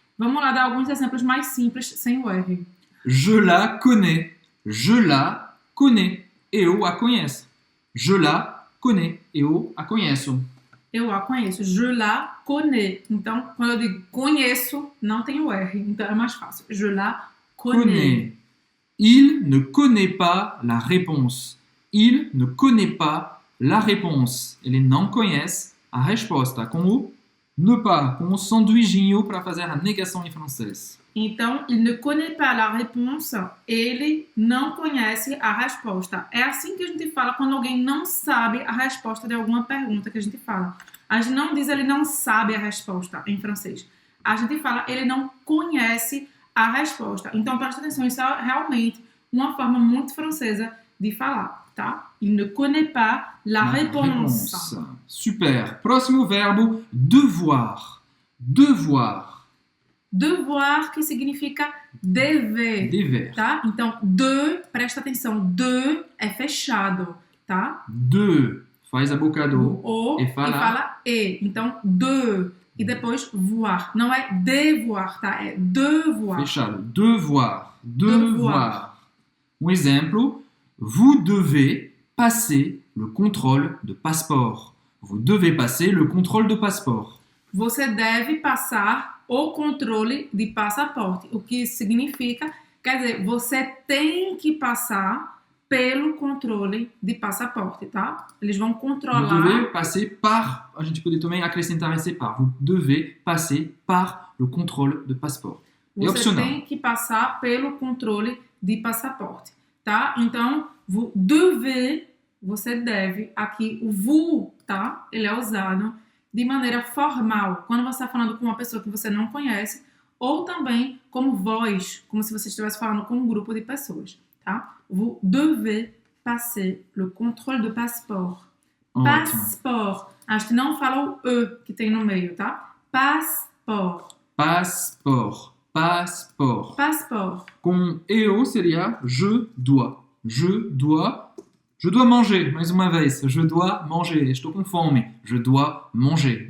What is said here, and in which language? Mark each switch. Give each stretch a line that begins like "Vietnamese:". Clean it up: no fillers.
Portuguese: Vamos lá dar alguns exemplos mais simples sem o R.
French: Je la connais. Je la connais.
Portuguese: Eu a conheço.
French: Je la connais.
Portuguese: Eu a conheço. Eu a conheço.
French: Je la connais.
Portuguese: Então, quando eu digo conheço, não tem o R. Então, é mais fácil.
French: Je la connais. Connais. Il ne connaît pas la réponse. Il ne connaît pas la réponse.
Portuguese: Ele não conhece a resposta. Com o ne pas, com o sanduichinho para fazer a negação em francês.
French: Então, il ne connaît pas la réponse.
Portuguese: Ele não conhece a resposta. É assim que a gente fala quando alguém não sabe a resposta de alguma pergunta que a gente fala. A gente não diz ele não sabe a resposta em francês. A gente fala ele não conhece a resposta. Então, presta atenção, isso é realmente uma forma muito francesa de falar, tá?
French: Il ne connaît pas la réponse.
Portuguese: Super. Próximo verbo, devoir. Devoir. Devoir, que significa dever. Dever. Tá? Então, presta atenção, de é fechado, tá? De, faz a boca do O e fala e. Então, de. E depois, voir. Não é devoir, tá? É devoir. fechado. Devoir. Devoir.
French: Um exemplo, vous devez passer le contrôle de passeport. Vous devez passer le contrôle de passeport.
Portuguese: Você deve passar o controle de passaporte. O que isso significa? Quer dizer, você tem que passar pelo controle de passaporte, tá? Eles vão controlar.
French: Vous devez passer par,
Portuguese: a gente pode também acrescentar esse par.
French: Vous devez passer par le contrôle de passeport.
Portuguese: É Você opcional. tem que passar pelo controle de passaporte, tá? Então,
French: vous devez,
Portuguese: você deve. Aqui, o vous, tá? Ele é usado de maneira formal, quando você está falando com uma pessoa que você não conhece, ou também como voz, como se você estivesse falando com um grupo de pessoas, tá?
French: Vous devez passer le contrôle de passeport.
Portuguese: Ótimo.
French: Passeport.
Portuguese: A gente não fala o E que tem no meio, tá?
French: Passeport. Passeport. Passeport. Passeport.
Portuguese: Com EO seria je dois.
French: Je dois manger.
Portuguese: Mais uma vez.
French: Je dois manger.
Portuguese: Estou com fome.
French: Je dois manger.